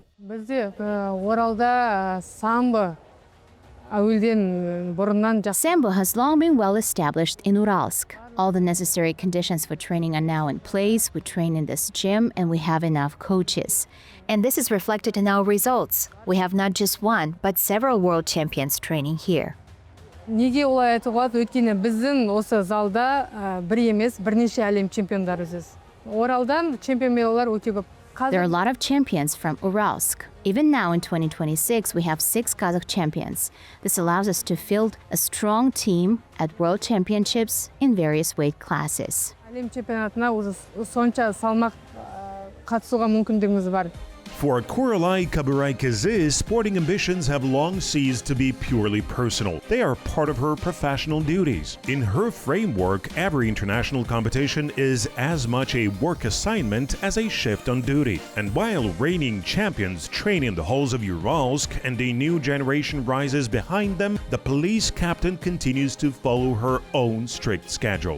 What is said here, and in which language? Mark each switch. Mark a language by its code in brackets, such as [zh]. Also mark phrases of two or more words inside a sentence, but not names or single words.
[kk] Bizde Oralda sambo burundan [en] Sambo has long been well established in Uralsk. All the necessary conditions for training are now in place. We train in this gym and we have enough coaches. And this is reflected in our results. We have not just one, but several world champions training here. [kk] Неге олай айтуға болады? Өйткені біздің осы залда бір емес, бірнеше әлем чемпиондарыбыз. Оралдан чемпион медальдар өте көп. [en] There are a lot of champions from Uralsk. Even now in 2026, we have 6 Kazakh champions. This allows us to field a strong team at world championships in various weight classes. [kk] Әлем чемпионатына уже сонша салмақ қатысуға мүмкіндігіміз бар. [en] For Kuralay Kabyraykyzy, sporting ambitions have long ceased to be purely personal. They are part of her professional duties. In her framework, every international competition is as much a work assignment as a shift on duty. And while reigning champions train in the halls of Uralsk and a new generation rises behind them, the police captain continues to follow her own strict schedule.